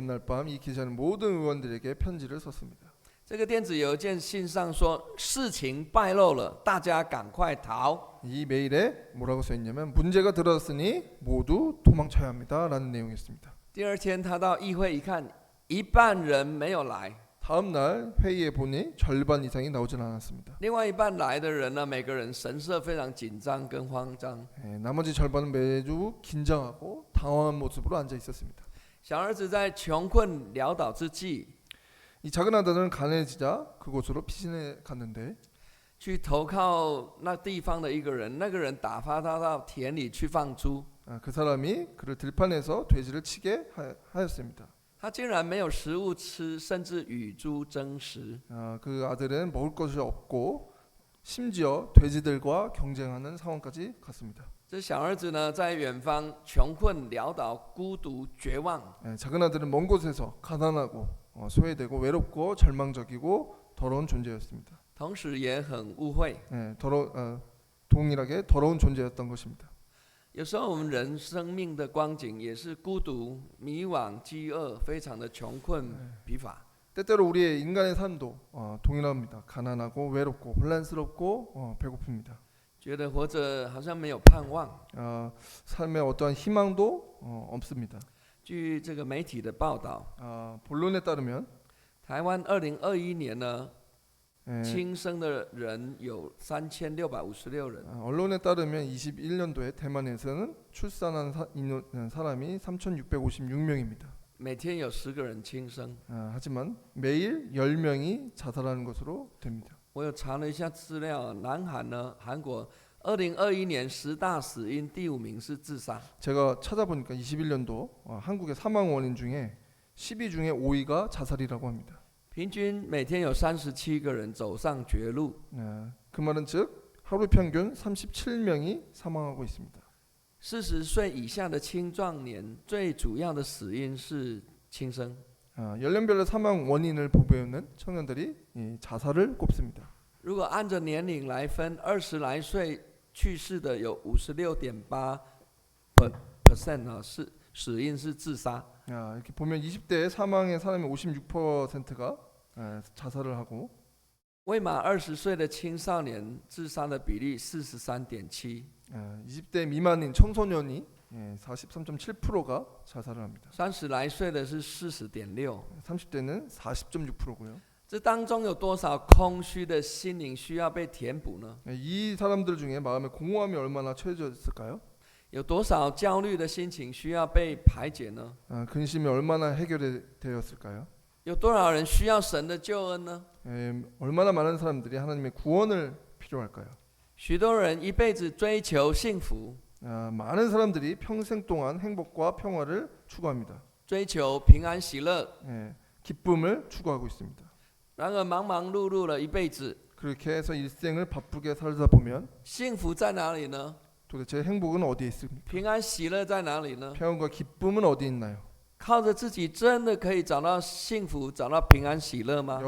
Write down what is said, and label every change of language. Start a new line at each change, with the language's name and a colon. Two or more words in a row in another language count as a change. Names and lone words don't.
Korean: 전날 밤 이 기자는 모든 의원들에게 편지를 썼습니다.
Chinese: 这个电子邮件信上说，事情败露了，大家赶快逃。
Korean: 이 메일에 뭐라고 써 있냐면 문제가 들었으니 모두 도망쳐야 합니다라는 내용이었습니다.
Chinese: 第二天他到议会一看，一半人没有来。
Korean: 다음 날 회의에 보니 절반 이상이 나오질 않았습니다.
Chinese: 另外一半来的人呢，每个人神色非常紧张跟慌张。
Korean: 나머지 절반은 매주 긴장하고 당황한 모습으로 앉아 있었습니다.
Chinese: 小儿子在穷困潦倒之际，
Korean: 이 작은 아들은 가난해지자 그곳으로 피신해 갔는데
Chinese: 去投靠那地方的一个人，那个人打发他到田里去放猪。
Korean: 그 사람이 그를 들판에서 돼지를 치게 하였습니다.
Chinese: 他竟然没有食物吃，甚至与猪争食。
Korean: 그 아들은 먹을 것이 없고 심지어 돼지들과 경쟁하는 상황까지 갔습니다.
Chinese: 这小儿子呢，在远方穷困潦倒、孤独绝望。
Korean: 작은 아들은 먼 곳에서 가난하고 소외되고 외롭고 절망적이고 더러운 존재였습니다.
Chinese: 同时也很污秽。
Korean: 동일하게 더러운 존재였던 것입니다.
Chinese: 有时候我们人生命的光景也是孤独、迷惘、饥饿，非常的穷困疲乏。
Korean: 때때로 우리의 인간의 삶도 동일합니다. 가난하고 외롭고 혼란스럽고 배고픕니다.
Chinese: 觉得活着好像没有盼望。
Korean: 삶에 어떠한 희망도 없습니다.
Chinese: 据这个媒体的报道，
Korean: 본론에 따르면
Chinese: 台湾2021年呢， 轻生的人有3656人。
Korean: 언론에 따르면 21년도에 대만에서는 출산한 사람이 3,656명입니다.
Chinese: 每天有10个人轻生。
Korean: 하지만 매일 10명이 자살하는 것으로 됩니다.
Chinese: 我有查了一下资料，南韩呢，韩国2021年10大死因第5名是自杀。
Korean: 제가 찾아보니까 21년도 한국의 사망 원인 중에 10위 중에 5위가 자살이라고 합니다.
Chinese: 平均每天有37个人走上绝路。
Korean: 그 말은 즉 하루 평균 37명이 사망하고 있습니다.
Chinese: 40 岁以下的青壮年最主要的死因是轻生。
Korean: 연령별로 사망 원인을 보배우는 청년들이 자살을 꼽습니다.
Chinese: 如果按照年龄来分，20来岁去世的有56.8% 是死因是自杀。
Korean: 이렇게 보면 20대의 사망의 사람의 56%가 자살을 하고
Chinese: 未满20岁的青少年自杀的比例43.7%。
Korean: 20대 미만인 청소년이 43.7%가 자살을 합니다.
Chinese: 30 来岁的是40.6%。
Korean: 30대는 40.6%고요.
Chinese: 这当中有多少空虚的心灵需要被填补呢？
Korean: 이 사람들 중에 마음의 공허함이 얼마나 채워졌을까요?
Chinese: 有多少焦虑的心情需要被排解呢？
Korean: 근심이 얼마나 해결되었을까요?
Chinese: 有多少人需要神的救恩呢？
Korean: 얼마나 많은 사람들이 하나님의 구원을 필요할까요?
Chinese: 许多人一辈子追求幸福，
Korean: 많은 사람들이 평생 동안 행복과 평화를 추구합니다.
Chinese: 追求平安喜乐。
Korean: 기쁨을 추구하고 있습니다.
Chinese: 然而忙忙碌碌了一辈子，
Korean: 그렇게 해서 일생을 바쁘게 살다 보면
Chinese: 幸福在哪里呢？
Korean: 도대체 행복은 어디에 있습니까?
Chinese: 平安喜乐在哪里呢？
Korean: 평안과 기쁨은 어디 있나요?
Chinese: 靠着自己真的可以找到幸福，找到平安喜乐吗？